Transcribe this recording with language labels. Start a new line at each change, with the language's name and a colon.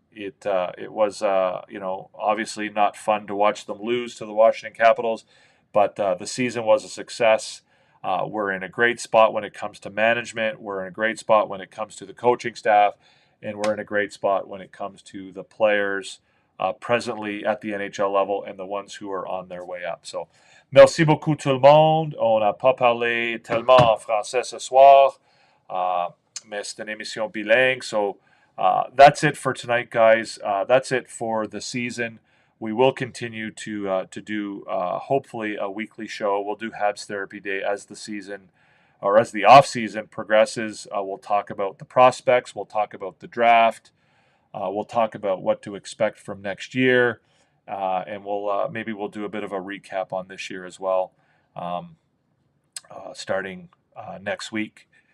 English: It was obviously not fun to watch them lose to the Washington Capitals, but the season was a success. We're in a great spot when it comes to management. We're in a great spot when it comes to the coaching staff, and we're in a great spot when it comes to the players presently at the NHL level and the ones who are on their way up.
French: So, merci beaucoup tout le monde. On n'a pas parlé tellement en français ce soir, mais c'est une émission bilingue.
English: So, that's it for tonight, guys. That's it for the season. We will continue to do hopefully a weekly show. We'll do Habs Therapy Day as the season or as the off season progresses, we'll talk about the prospects. We'll talk about the draft. We'll talk about what to expect from next year, and maybe we'll do a bit of a recap on this year as well, starting next week.